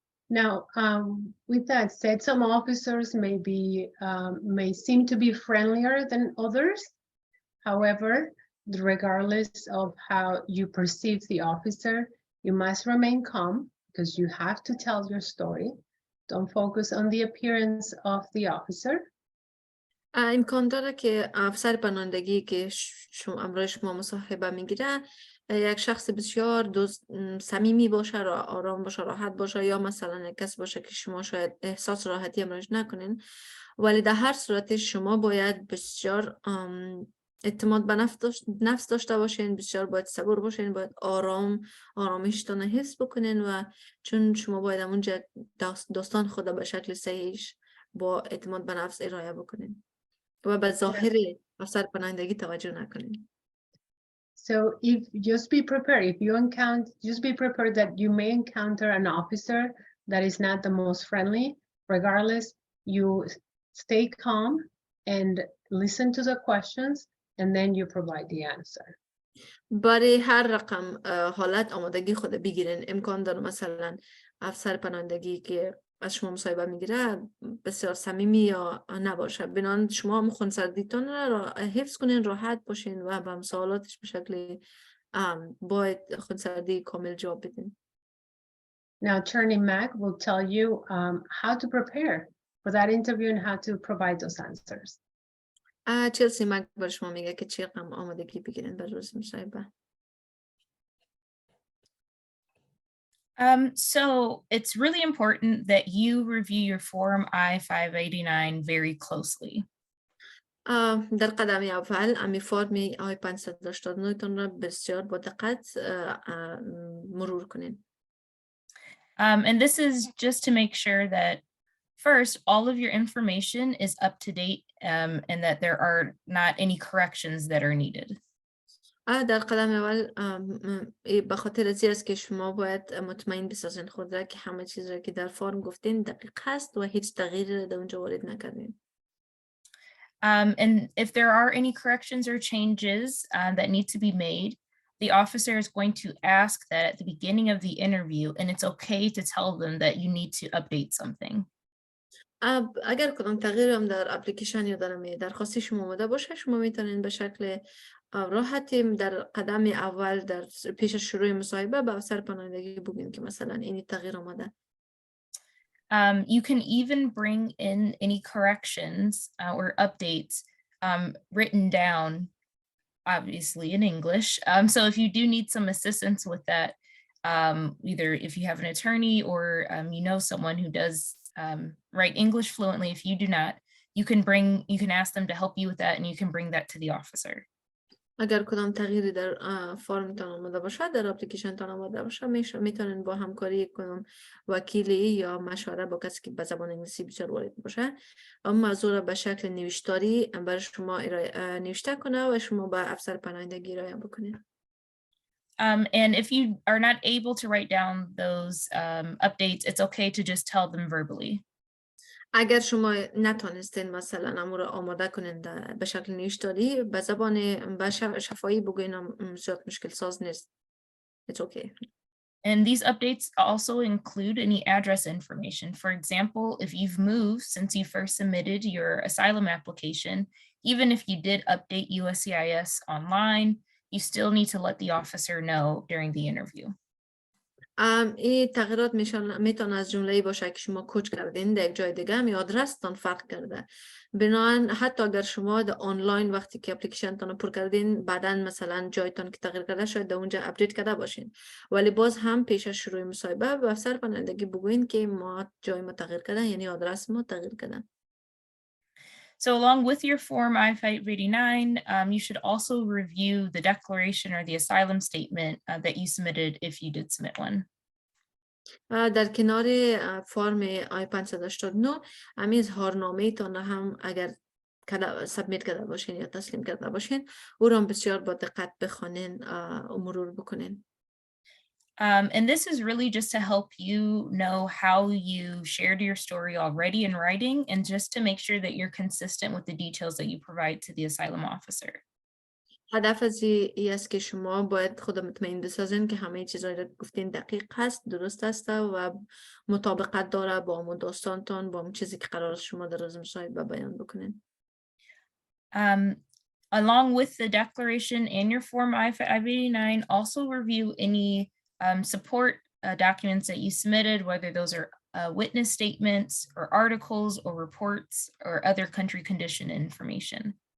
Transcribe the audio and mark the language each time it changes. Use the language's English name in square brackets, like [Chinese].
[English] Now, with that said, some officers may seem to be friendlier than others. However, regardless of how you perceive the officer, you must remain calm because you have to tell your story. Don't focus on the appearance of the officer. [Persian] امکان داره که افسر پناهندگی که امروز شما مصاحبه میگیره یک شخص بسیار صمیمی باشه و آرام باشه راحت باشه یا مثلا یک کس باشه که شما شاید احساس راحتی امروز نکنین ولی در هر صورت شما باید بسیار اعتماد به نفس داشته باشین بسیار باید صبور باشین باید آرامشتان حس بکنین و چون شما باید اونجا داستان خود به شکل صحیحش با اعتماد به نفس ارائه بکنین و به ظاهر افسر پناهندگی توجه نکنین. [English] So just be prepared. Just be prepared that you may encounter an officer that is not the most friendly. Regardless, you stay calm and listen to the questions and then you provide the answer. [Persian] برای هر رقم حالت آمادگی خود بگیرین. امکان داره مثلا افسر پناهندگی که از شما مصاحبه میگیره بسیار صمیمی یا نباشه بنابراین شما هم خونسردیتون را حفظ کنین راحت باشین و به سوالاتش به شکل باید خونسردی کامل جواب بدین. [English] Now Attorney Mac will tell you how to prepare for that interview and how to provide those answers. [Persian] چلسی مک بر شما میگه که چه رقم آمادگی بگیرین برای روز مصاحبه. [English] So it's really important that you review your form I-589 very closely. [Persian] در قدم اول امی فرم I-589 تان را بسیار با دقت مرور کنین. [English] And this is just to make sure that first, all of your information is up to date and that there are not any corrections that are needed. [Persian] در قدم اول بخاطر از است که شما باید مطمئن بسازین خود را که همه چیز را که در فرم گفتین دقیق هست و هیچ تغییری در اونجا وارد نکردین. [English] And if there are any corrections or changes that need to be made, the officer is going to ask that at the beginning of the interview, and it's okay to tell them that you need to update something. [Persian] اگر کدام تغییر هم در اپلیکیشن یا در درخواستی شما آمده باشه، شما میتونین به شکل راحتی در قدم اول در پیش شروع مصاحبه به افسر پناهندگی بگین که مثلا این تغییر آمده. [English] You can even bring in any corrections or updates written down, obviously in English. So if you do need some assistance with that, either if you have an attorney or you know someone who does write English fluently, if you do not, you can ask them to help you with that and you can bring that to the officer. [Persian] اگر کدام تغییری در فرم تان آمده باشه، در اپلیکیشن تان آمده باشه، میتونن با همکاری کدام وکیلی یا مشوره با کسی که به زبان انگلیسی بسیار وارد باشه اون موضوع را به شکل نوشتاری برای شما نوشته کنه و شما به افسر پناهندگی ارائه بکنید. [English] And if you are not able to write down those updates, it's okay to just tell them verbally. [Persian] اگر شما نتونستین مثلا امور آماده کنین به شکل نوشتاری به زبان شفاهی بگوین زیاد مشکل ساز نیست. [English] It's okay. And these updates also include any address information. For example, if you've moved since you first submitted your asylum application, even if you did update USCIS online, you still need to let the officer know during the interview. [Persian] این تغییرات میتونه از جمله باشه که شما کوچ کردین در یک جای دیگه می آدرستان فرق کرده. بنابراین حتی اگر شما در آنلاین وقتی که اپلیکیشن تان پر کردین بعداً مثلا جایتان که تغییر کرده شاید در اونجا اپدیت کرده باشین، ولی باز هم پیش از شروع مصاحبه به افسر پناهندگی بگوین که ما جای ما تغییر کردن، یعنی آدرس ما تغییر کردن. [English] So along with your form I-589, you should also review the declaration or the asylum statement that you submitted if you did submit one. [Persian] در کنار فرم I-589 همین اظهارنامه تان هم اگر سابمیت کرده باشین یا تسلیم کرده باشین او را بسیار با دقت بخوانین و مرور بکنین. [English] And this is really just to help you know how you shared your story already in writing and just to make sure that you're consistent with the details that you provide to the asylum officer. [Persian] هدف از این است که شما باید خود مطمئن بسازین که همه چیزایی را گفتین دقیق هست، درست است و مطابقت داره با اون داستانتان، با اون چیزی که قرار است شما در روز مصاحبه بیان بکنین. [English] Along with the declaration and your form I-589, also review any support documents that you submitted, whether those are witness statements or articles or reports or other country condition information.